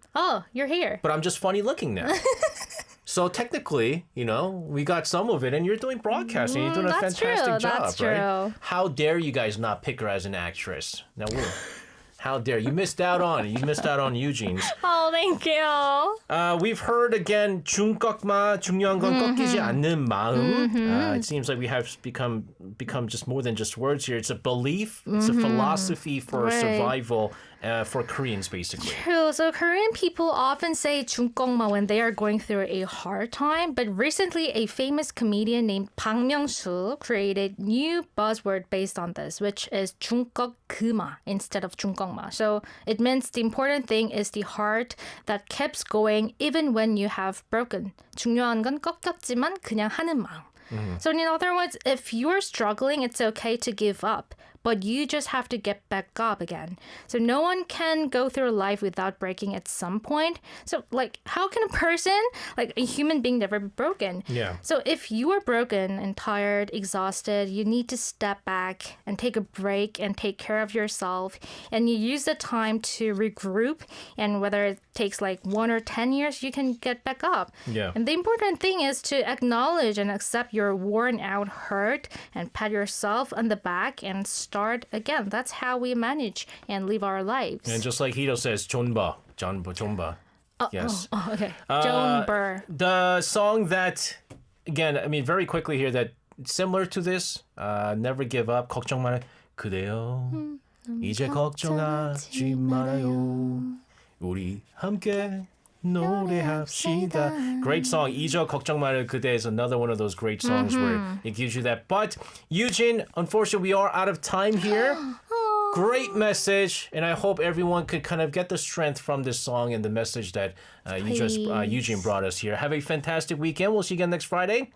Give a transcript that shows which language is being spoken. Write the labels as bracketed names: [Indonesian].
[English] Oh, you're here. But I'm just funny looking now. So technically, we got some of it, and you're doing broadcasting. You're doing a that's fantastic true. job, That's right? true. How dare you guys not pick her as an actress? Now, how dare you missed out on it? You missed out on Eugene's. Oh, thank you. We've heard again [Korean] 중꺾마 중요한 건 꺾이지 않는 마음. [English] It seems like we have become just more than just words here. It's a belief. It's a philosophy for survival. For Koreans, basically. True. So Korean people often say 중꺾마 when they are going through a hard time. But recently, a famous comedian named Bang Myung-soo created new buzzword based on this, which is 중꺾그마 instead of 중꺾마. So it means the important thing is the heart that keeps going even when you have broken. [Korean] 중요한 건 꺾였지만 그냥 하는 마음. [English] So in other words, if you're struggling, it's okay to give up. But you just have to get back up again. So no one can go through life without breaking at some point. So like, how can a person, like a human being, never be broken? Yeah. So if you are broken and tired, exhausted, you need to step back and take a break and take care of yourself. And you use the time to regroup. And whether it takes like 1 or 10 years, you can get back up. Yeah. And the important thing is to acknowledge and accept your worn out hurt and pat yourself on the back and start again. That's how we manage and live our lives. And just like Hito says, 존바. Yes. Oh, okay. Joan Burr. The song that, again, very quickly here, that similar to this, Never Give Up, [Korean] 걱정 말아요. 그대여, 이제 걱정하지 말아요. 우리 함께 노래합시다. [English] Great song. [Korean] 잊어 걱정 말아요 그대 [English] is another one of those great songs where it gives you that. But Eugene, unfortunately, we are out of time here. Great message, and I hope everyone could kind of get the strength from this song and the message that Eugene brought us here. Have a fantastic weekend. We'll see you again next Friday.